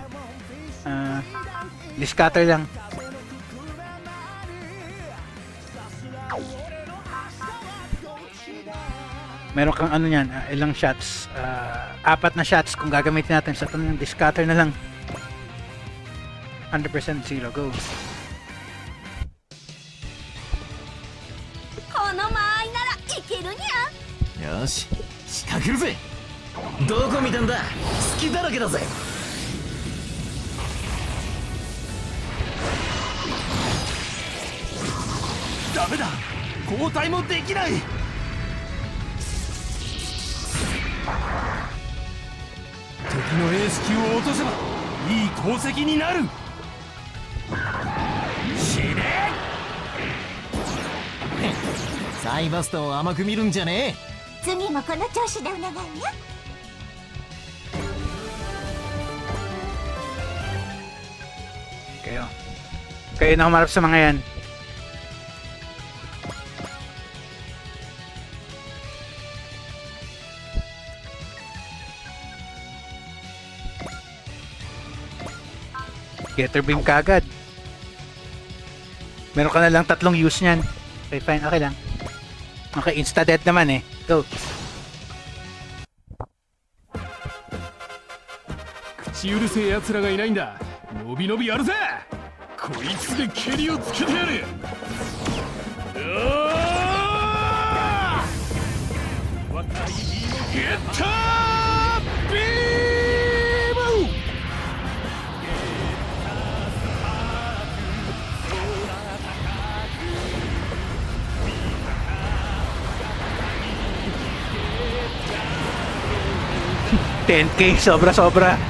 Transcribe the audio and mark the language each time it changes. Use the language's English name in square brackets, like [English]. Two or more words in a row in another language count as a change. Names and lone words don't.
[Filipino] Discutter lang. Meron kang ano yan, ilang shots, 4 na shots kung gagamitin natin sa itong discutter na lang. [English] 100% zero, go. [Japanese] この間合いならいけるにゃ。よし、仕掛けるぜ。どこ見たんだ。隙だらけだぜ。ダメだ、交代もできない。敵のエース級を落とせばいい功績になる。死ね。サイバストを甘く見るんじゃねえ。次もこの調子でお願いね。 [Filipino] Kayo na humarap sa mga yan. [English] Getter beam [Filipino] ka agad. Meron ka na lang 3 use niyan. [English] Okay, fine. Okay lang. [Filipino] Okay, insta-dead naman eh. Go. [Japanese] 口うるせえ奴らがいないんだ。のびのびやるぜ。こいつで蹴りをつけてやる。ゲッタービーム。 [Filipino] 10k, sobra-sobra.